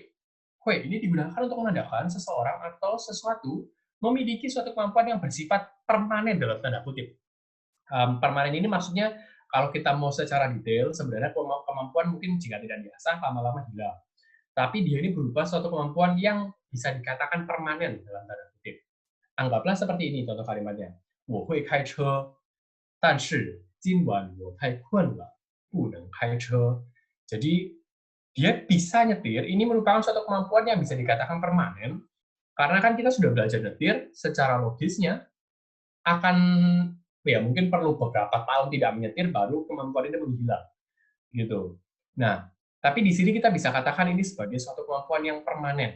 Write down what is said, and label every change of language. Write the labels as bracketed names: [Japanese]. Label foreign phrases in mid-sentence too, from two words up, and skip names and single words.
[Indonesian] Hui ini digunakan untuk menandakan seseorang atau sesuatu memiliki suatu kemampuan yang bersifat permanen dalam tanda kutip. Permanen ini maksudnya kalau kita mau secara detail, sebenarnya kemampuan mungkin jika tidak diasah lama-lama hilang. Tapi dia ini berupa suatu kemampuan yang bisa dikatakan permanen dalam tanda kutip. Anggaplah seperti ini contoh kalimatnya. [Chinese] 我会开车，但是今晚我太困了，不能开车. [Indonesian] Jadi dia bisa nyetir, ini merupakan suatu kemampuan yang bisa dikatakan permanen, karena kan kita sudah belajar nyetir, secara logisnya akan ya mungkin perlu beberapa tahun tidak menyetir baru kemampuan ini menghilang gitu. Nah, tapi di sini kita bisa katakan ini sebagai suatu kemampuan yang permanen.